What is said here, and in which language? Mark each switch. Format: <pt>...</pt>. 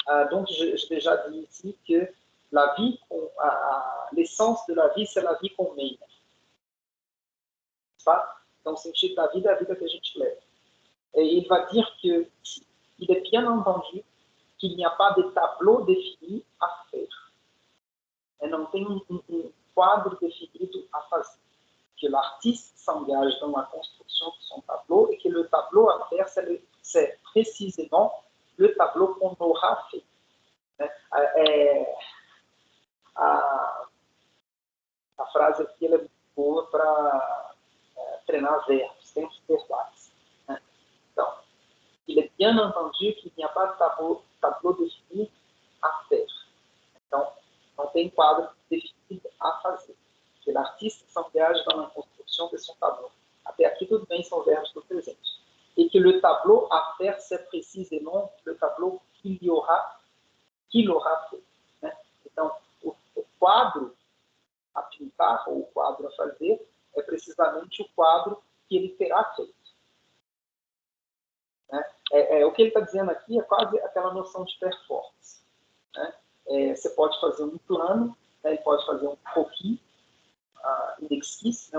<fr>Donc, j'ai déjà dit ici que la vie, l'essence de la vie, c'est la vie qu'on mène. Dans le</fr> <pt>sentido da vida que a gente leva.</pt> <fr>Et il va dire qu'il est bien entendu qu'il n'y a pas de tableau défini à faire.</fr> <pt>Et não tem quadro definido à fazer.</pt> <fr>Que l'artiste s'engage dans la construction de son tableau et que le tableau à faire, c'est précisément le tableau qu'on aura fait.</fr> <pt>A frase aqui ela é boa para treinar verbos, tempos verbais.</pt> <fr>Então, il est bien entendu qu'il n'y a pas de tableau défini à faire.</fr> <pt>Então, não tem quadro definido a fazer.</pt> <fr>Que l'artiste s'engage dans la construction de son tableau.</fr> <pt>Até aqui, tudo bem, são verbos do presente.</pt> <fr>Et que le tableau à faire, c'est précisément le tableau qu'il aura fait.</fr> <pt>Né? Então, o quadro a pintar, ou o quadro a fazer, é precisamente o quadro que ele terá feito. Né? O que ele está dizendo aqui é quase aquela noção de performance. Né? Você pode fazer um plano, né? Ele pode fazer um croquis, um esquisse, né?</pt>